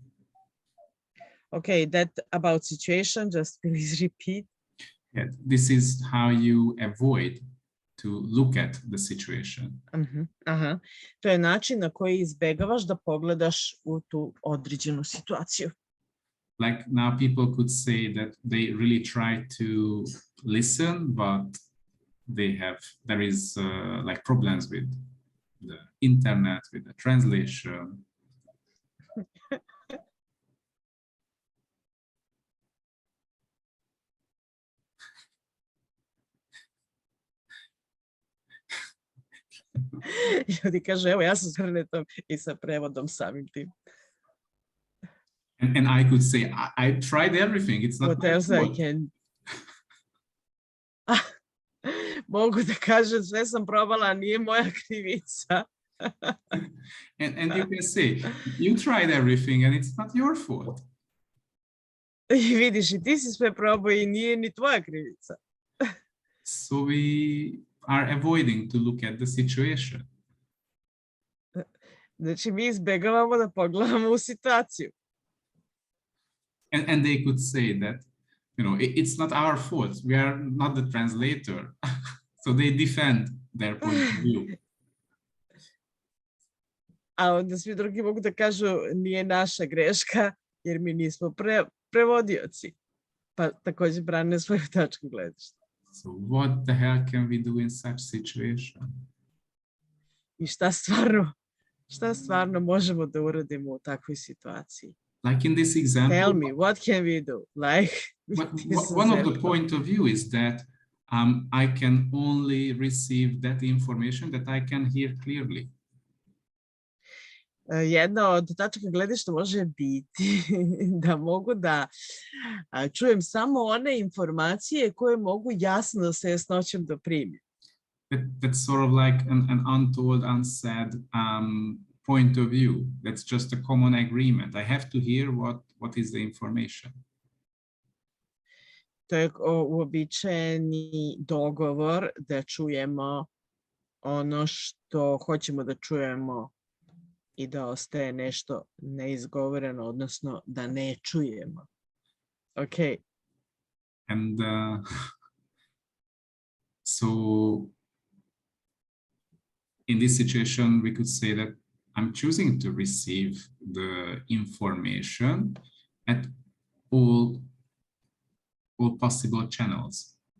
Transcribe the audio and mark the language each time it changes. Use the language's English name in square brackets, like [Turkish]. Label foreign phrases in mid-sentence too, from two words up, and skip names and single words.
[English] Okay, that about situation, just please repeat. Yeah, this is how you avoid to look at the situation. Aha. [Serbian] To je način na koji izbegavaš da pogledaš u tu određenu situaciju. [English] Like now people could say that they really try to listen, but there is like problems with the internet, with the translation. [Serbian] Ljudi kaže, evo ja sam s internetom i sa prevodom samim tim. [English] And I could say, I tried everything. It's not What my else I fault. can... [Serbian] Mogu da kažem, sve sam probala, nije moja krivica. [English] And you can say, you tried everything and it's not your fault. [Serbian] I vidiš, i ti si sve probao i nije ni tvoja krivica. [English] So we are avoiding to look at the situation. [Serbian] Znači, mi izbegavamo da pogledamo u situaciju. [English] And they could say that, you know, it's not our fault. We are not the translator. So they defend their point of view. [Serbian] A onda svi drugi mogu da kažu, nije naša greška, jer mi nismo prevodioci. Pa također brane svoju tačku gledišta. [English] So what the hell can we do in such situation? [Serbian] I šta stvarno možemo da uradimo u takvoj situaciji? [English] Like in this example, Tell me, what can we do? Like one of the point of view is that I can only receive that information that I can hear clearly. [Serbian] Jedna od tačaka gledišta može biti da mogu da čujem samo one informacije koje mogu jasno sa jasnoćom da primim. [English] That's sort of like an untold, unsaid point of view. That's just a common agreement. I have to hear what is the information. [Serbian] To je uobičajeni dogovor da čujemo ono što hoćemo da čujemo i da ostaje nešto neizgovoreno, odnosno da ne čujemo. [English] Okay. And so in this situation, we could say that I'm choosing to receive the information at all possible channels.